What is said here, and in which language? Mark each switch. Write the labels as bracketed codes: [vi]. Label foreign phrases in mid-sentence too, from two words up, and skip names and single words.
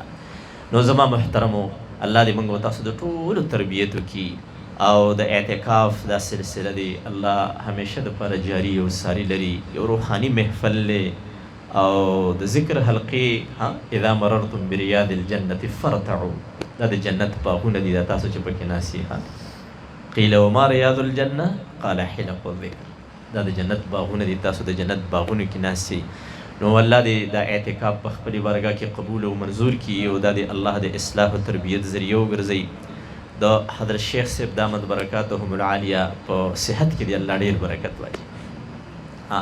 [ps] نو زما محترمو، الله دې موږ تاسو د ټولو تربیت وکړي او د اعتکاف دا سلسله دی الله همیشه دپاره جاري او ساري لري. یو روحاني محفل دی او د ذکر حلقې [ar] اذا مررتم بریاض الجنة فرتعوا، [ps] دا د جنت باغونه دي، دا تاسو چې پکې ناسي. [ar] قیل وما ریاض الجنة قال حلق الذکر، [ps] دا د جنت باغونه دي، تاسو د جنت باغونو کې ناسي. نو الله دې دا اعتکاف په خپلې بارګاه کې قبول او منظور کړي او دا د الله د اصلاح او تربیت ذریعه وګرځوي. د حضرت شیخ صاحب [ar] دامت برکاتهم العالیه [ps] په صحت کې دی الله ډېر برکت واچي.